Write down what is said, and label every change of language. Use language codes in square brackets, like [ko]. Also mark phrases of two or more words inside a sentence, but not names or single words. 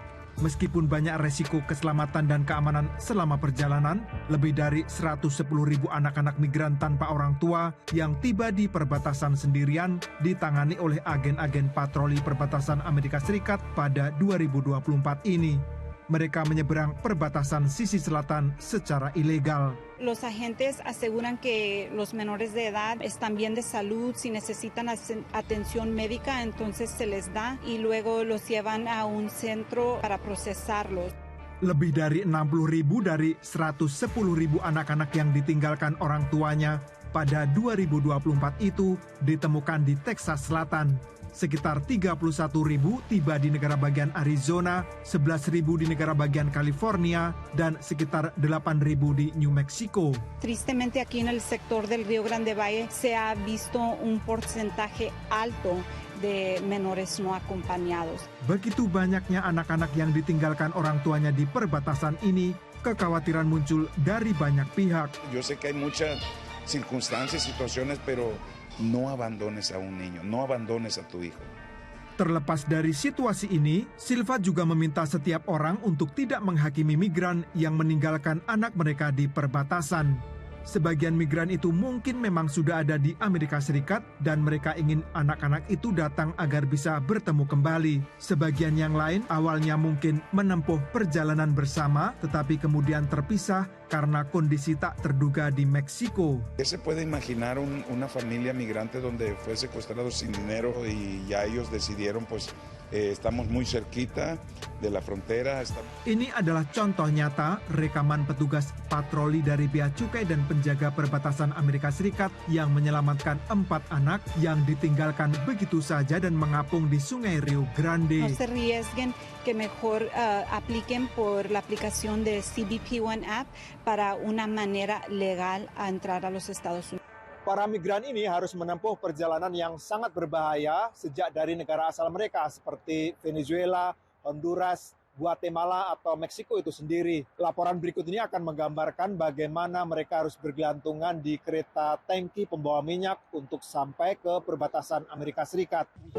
[id] Meskipun banyak resiko keselamatan dan keamanan selama perjalanan, lebih dari 110.000 anak-anak migran tanpa orang tua yang tiba di perbatasan sendirian ditangani oleh agen-agen patroli perbatasan Amerika Serikat pada 2024 ini. Mereka menyeberang perbatasan sisi selatan secara ilegal. [es] Los agentes aseguran que los menores de edad están bien de salud, si necesitan atención médica, entonces se les da y luego los llevan a un centro para procesarlos. [id] Lebih dari 60.000 dari 110.000 anak-anak yang ditinggalkan orang tuanya pada 2024 itu ditemukan di Texas Selatan. Sekitar 31.000 tiba di negara bagian Arizona, 11.000 di negara bagian California, dan sekitar 8.000 di New Mexico. [es] Tristemente aquí en el sector del Río Grande Valle se ha visto un porcentaje alto de menores no acompañados. [id] Begitu banyaknya anak-anak yang ditinggalkan orang tuanya di perbatasan ini, kekhawatiran muncul dari banyak pihak. [es] Yo sé que hay muchas circunstancias, situaciones, pero no abandones a un niño, no abandones a tu hijo. [id] Terlepas dari situasi ini, Silva juga meminta setiap orang untuk tidak menghakimi migran yang meninggalkan anak mereka di perbatasan. Sebagian migran itu mungkin memang sudah ada di Amerika Serikat dan mereka ingin anak-anak itu datang agar bisa bertemu kembali. Sebagian yang lain awalnya mungkin menempuh perjalanan bersama tetapi kemudian terpisah karena kondisi tak terduga di Meksiko. [es] ¿Qué se puede imaginar una familia migrante donde fue secuestrado sin dinero y ya ellos decidieron pues estamos muy cerquita de la frontera? [id] Ini adalah contoh nyata rekaman petugas patroli dari Bea Cukai dan penjaga perbatasan Amerika Serikat yang menyelamatkan 4 anak yang ditinggalkan begitu saja dan mengapung di Sungai Rio Grande. [es] No se arriesguen, que mejor apliquen por la aplicación de CBP One app para una manera legal a entrar a los Estados Unidos. [id] Para migran ini harus menempuh perjalanan yang sangat berbahaya sejak dari negara asal mereka seperti Venezuela, Honduras, Guatemala atau Meksiko itu sendiri. Laporan berikut ini akan menggambarkan bagaimana mereka harus bergelantungan di kereta tangki pembawa minyak untuk sampai ke perbatasan Amerika Serikat.